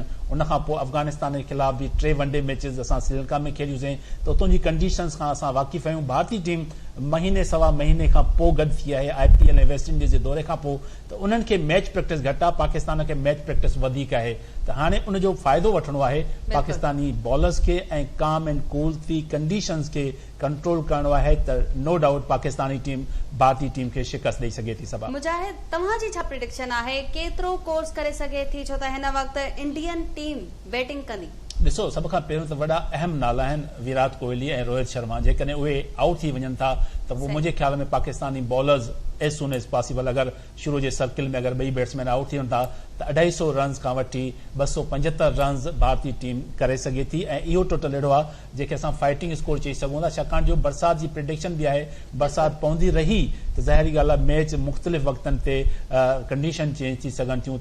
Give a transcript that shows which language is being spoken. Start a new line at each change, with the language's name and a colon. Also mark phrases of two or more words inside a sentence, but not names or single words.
Sindhi: उनखां पोइ अफ़गानिस्तान जे ख़िलाफ़ बि 3 वनडे मैचिस असां श्रीलंका में खेॾियूंसीं। त उतां जी कंडीशन्स खां असां वाक़िफ़ आहियूं। भारतीय टीम महीने सवा महीने खां पोइ गॾु थी आहे IPL ऐं वेस्ट इंडीज़ जे दौरे खां पोइ, त उन्हनि खे
English: match practice
Sindhi: घटि आहे, पाकिस्तान खे
English: match practice
Sindhi: वधीक आहे। त हाणे उनजो फ़ाइदो वठणो आहे पाकिस्तानी बॉलर्स खे ऐं
English: calm and cool
Sindhi: थी कंडीशन्स खे कंट्रोल करणो आहे। त
English: no doubt
Sindhi: पाकिस्तानी टीम भारतीय टीम खे शिकस्त ॾेई सघे थी। सबा मुजाहिद, तव्हांजी छा प्रिडिक्शन आहे, केतिरो कोर्स करे सघे थी, छो त हिन वक़्तु
English: Indian team batting
Sindhi: कंदी? ॾिसो, सभ खां पहिरियों त वॾा अहम नाला आहिनि विराट कोहली ऐं रोहित शर्मा। जेकॾहिं उहे आउट थी वञनि था त उहो मुंहिंजे ख़्याल में पाकिस्तानी बॉलर्स
English: as soon as possible,
Sindhi: अगरि शुरू जे सर्किल में अगरि ॿई बैट्समैन आउट थी वञनि था त 250 रन्स खां वठी 275 रन्स भारतीय टीम करे सघे थी। ऐं इहो टोटल अहिड़ो आहे जंहिंखे असां
English: fighting score
Sindhi: चई सघूं था, छाकाणि जो बरसाति जी प्रिडिक्शन बि आहे। बरसाति पवंदी रही त ज़ाहिरी ॻाल्हि आहे मैच मुख़्तलिफ़ वक़्तनि ते
English: condition change
Sindhi: थी सघनि थियूं।